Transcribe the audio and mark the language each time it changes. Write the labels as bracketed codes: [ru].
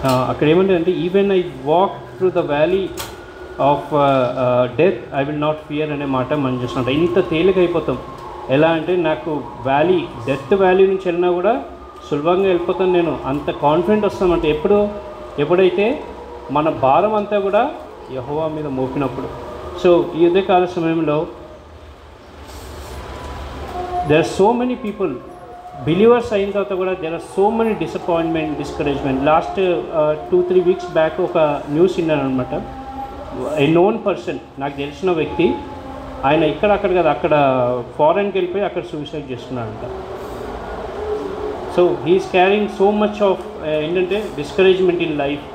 [te] అక్కడ ఏమంటే [en] even I walk through the valley of death I will not fear [te] అనే మాట మనం చూస్తుంటాం. ఇంత తేలిక అయిపోతాం. ఎలా అంటే నాకు డెత్ వ్యాలీ నుంచి వెళ్ళినా కూడా సులభంగా వెళ్ళిపోతాను నేను. అంత కాన్ఫిడెంట్ వస్తామంటే ఎప్పుడైతే మన భారం అంతా కూడా యెహోవా మీద మోపినప్పుడు. సో ఈ ఉదయకాల సమయంలో [en] there are so many people, believers [te] అయిన తర్వాత కూడా [en] there are so many disappointment, discouragement. [te] Last 2-3 weeks back ఒక న్యూస్ విన్నాను అనమాట. [en] a known person, [te] నాకు తెలిసిన వ్యక్తి, ఆయన అక్కడ కదా, అక్కడ ఫారెన్కి వెళ్ళిపోయి అక్కడ suicide చేసుకున్నాడంట. [en] So he is carrying so much of ఏంటంటే discouragement in life.